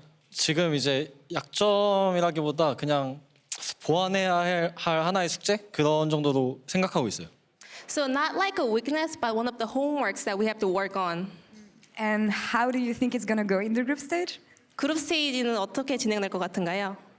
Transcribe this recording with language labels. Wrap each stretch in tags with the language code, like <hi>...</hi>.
<ko>지금 이제 약점이라기보다 그냥 보완해야 할 하나의 숙제 그런 정도로 생각하고 있어요.</ko> <en>So not like a weakness, but one of the homeworks that we have to work on. And how do you think it's going to go in the group stage?</en> <ko>그룹 스테이지는 어떻게 진행될 것 같은가요?</ko>